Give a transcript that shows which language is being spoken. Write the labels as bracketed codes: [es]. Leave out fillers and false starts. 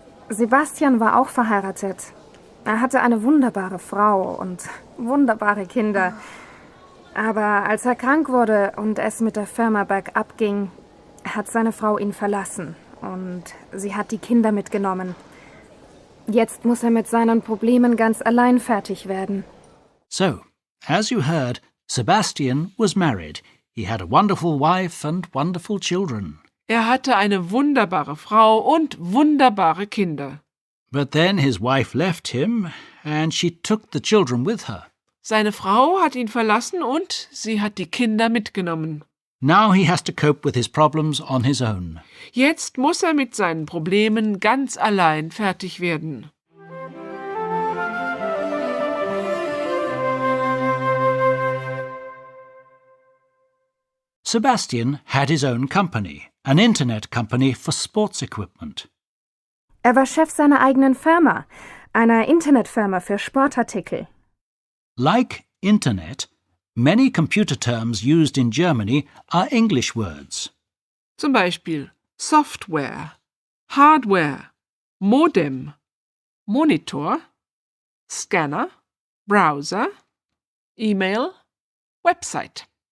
[de] Sebastian war auch verheiratet. Er hatte eine wunderbare Frau und wunderbare Kinder. Aber als er krank wurde und es mit der Firma bergab ging, hat seine Frau ihn verlassen und sie hat die Kinder mitgenommen. Jetzt muss er mit seinen Problemen ganz allein fertig werden. [en] So, as you heard, Sebastian was married. He had a wonderful wife and wonderful children. [de] Er hatte eine wunderbare Frau und wunderbare Kinder. [en] But then his wife left him and she took the children with her. [de] Seine Frau hat ihn verlassen und sie hat die Kinder mitgenommen. [en] Now he has to cope with his problems on his own. [de] Jetzt muss er mit seinen Problemen ganz allein fertig werden. [en] Sebastian had his own company, an internet company for sports equipment. [de] Er war Chef seiner eigenen Firma, einer Internetfirma für Sportartikel. [en] Like internet, many computer terms used in Germany are English words. [de] Zum Beispiel Software, Hardware, Modem, Monitor, Scanner, Browser, E-Mail, Website.